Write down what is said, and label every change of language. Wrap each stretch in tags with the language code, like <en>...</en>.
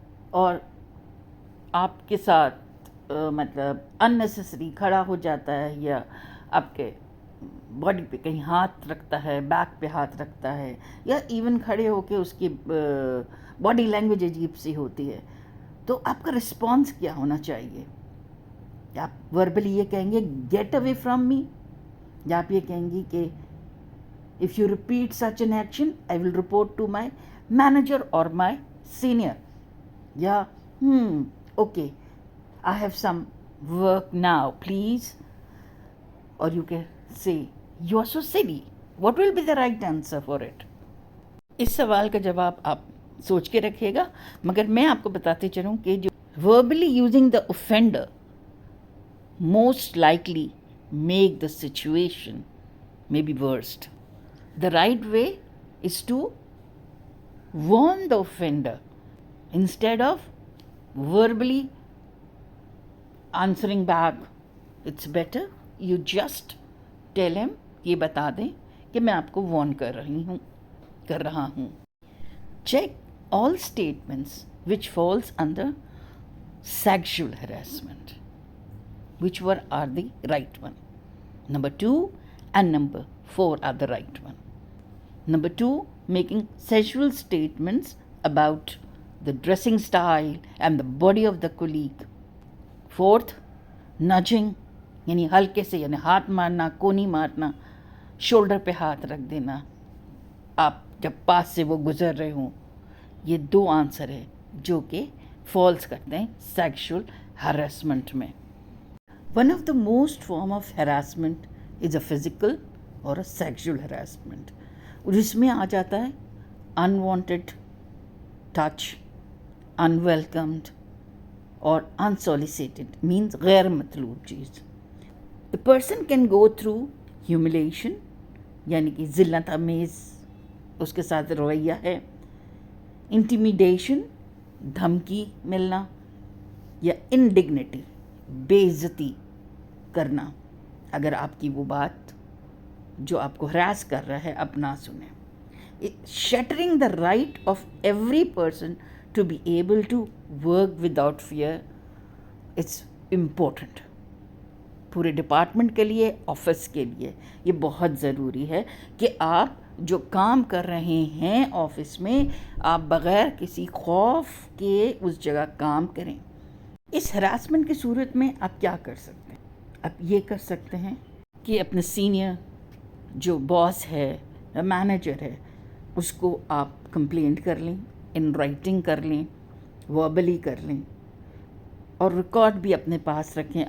<ur>اور آپ کے ساتھ مطلب اننیسیسری کھڑا ہو جاتا ہے، یا آپ کے باڈی پہ کہیں ہاتھ رکھتا ہے، بیک پہ ہاتھ رکھتا ہے، یا ایون کھڑے ہو کے اس کی باڈی لینگویج عجیب سی ہوتی ہے، تو آپ کا رسپانس کیا ہونا چاہیے؟ آپ وربلی یہ کہیں گے</ur> <en>get away from me,</en> <ur>یا آپ یہ کہیں گی کہ</ur> <en>if you repeat such an action I will report to my manager or my senior. Yeah, okay, I have some work now please. Or you can say you are so silly. What will be the right answer for it?</en> <ur>اس سوال کا جواب آپ سوچ کے رکھیے گا، مگر میں آپ کو بتاتے چلوں کہ جو</ur> <en>verbally using the offender most likely make the situation maybe worst. The right way is to warn the offender instead of verbally answering back. It's better you just tell him،</en> <ur>یہ بتا دیں کہ میں آپ کو وارن کر رہا ہوں.</ur> <en>Check all statements which falls under sexual harassment. Which one are the right one? Number 2 and number 4 are the right one. Number 2, making sexual statements about the dressing style and the body of the colleague.</en> <ur>4th, nudging یعنی ہلکے سے، یعنی ہاتھ مارنا، کونی مارنا، shoulder پہ ہاتھ رکھ دینا آپ جب پاس سے وہ گزر رہے ہوں. یہ 2 آنسر ہے جو کہ فالس کرتے ہیں سیکشول ہراسمنٹ میں.</ur> <en>One of the most form of harassment is a physical or a sexual harassment.</en> <ur>جس میں آ جاتا ہے</ur> <en>unwanted touch, unwelcomed</en> <ur>اور</ur> <en>unsolicited means</en> <ur>غیر مطلوب چیز.</ur> <en>A person can go through humiliation</en> <ur>یعنی کہ ذلت آمیز اس کے ساتھ رویہ ہے، intimidation دھمکی ملنا، یا indignity بے عزتی کرنا اگر آپ کی وہ بات جو آپ کو ہراس کر رہا ہے اب نہ سنیں.</ur> <en>shattering the right of every person to be able to work without fear, it's important.</en> <ur>پورے ڈپارٹمنٹ کے لیے، آفس کے لیے یہ بہت ضروری ہے کہ آپ جو کام کر رہے ہیں آفس میں آپ بغیر کسی خوف کے اس جگہ کام کریں. اس ہراسمنٹ کی صورت میں آپ کیا کر سکتے ہیں؟ آپ یہ کر سکتے ہیں کہ اپنے سینئر جو باس ہے یا مینیجر ہے اس کو آپ کمپلینٹ کر لیں،</ur> <en>in writing</en> <ur>کر لیں، وربلی کر لیں، اور ریکارڈ بھی اپنے پاس رکھیں.</ur>